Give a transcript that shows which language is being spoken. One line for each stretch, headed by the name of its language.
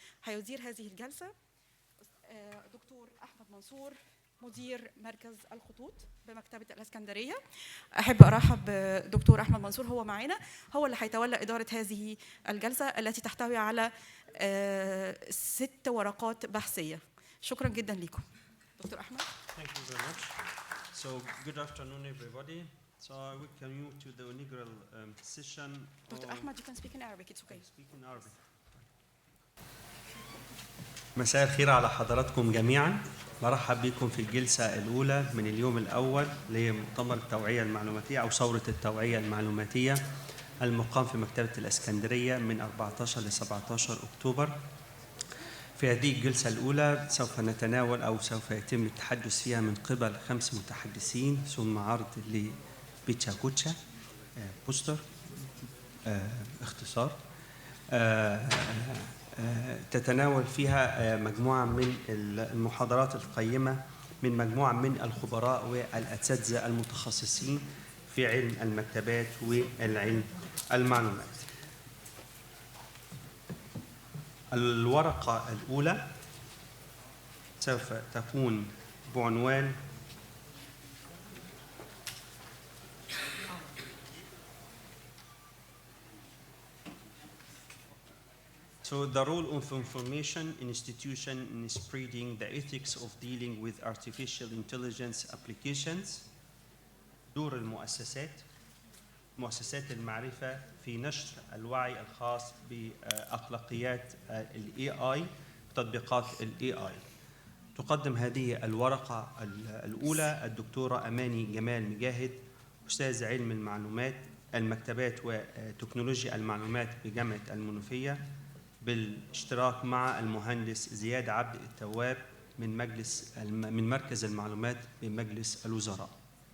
Arabic: هيدير هذه الجلسة دكتور أحمد منصور، مدير مركز الخطوط بمكتبة الإسكندرية. أحب أرحب بدكتور أحمد منصور، هو معنا، هو اللي هيتولى إدارة هذه الجلسة التي تحتوي على 6 ورقات بحثية. شكرا جدا لكم دكتور أحمد.
English: Thank you very much. So good afternoon everybody. So I welcome you to the inaugural session. Dr. Ahmed, you can speak in Arabic. It's okay. Speak in Arabic.
Arabic: مساء الخير على حضراتكم جميعا. مرحب بكم في الجلسة الأولى من اليوم الأول لمؤتمر التوعية المعلوماتية أو ثورة التوعية المعلوماتية المقام في مكتبة الإسكندرية من 14 ل 17 أكتوبر. في هذه الجلسة الأولى سوف نتناول أو سوف يتم التحدث فيها من قبل 5 متحدثين، ثم عرض لبيتشاكوتشا بوستر اختصار تتناول فيها مجموعة من المحاضرات القيمة من مجموعة من الخبراء والأساتذة المتخصصين في علم المكتبات والعلم المعلومات. الورقة الأولى سوف تكون بعنوان
English: So the role of information institution in spreading the ethics of dealing with artificial intelligence applications.
Arabic: دور مؤسسات المعرفة في نشر الوعي الخاص بأخلاقيات ال AI وتطبيقات ال AI. تقدم هذه الورقة الأولى الدكتورة أماني جمال مجاهد، أستاذ علم المعلومات المكتبات وتكنولوجيا المعلومات بجامعة المنوفية، بالاشتراك مع المهندس زياد عبد التواب من مركز المعلومات بمجلس الوزراء.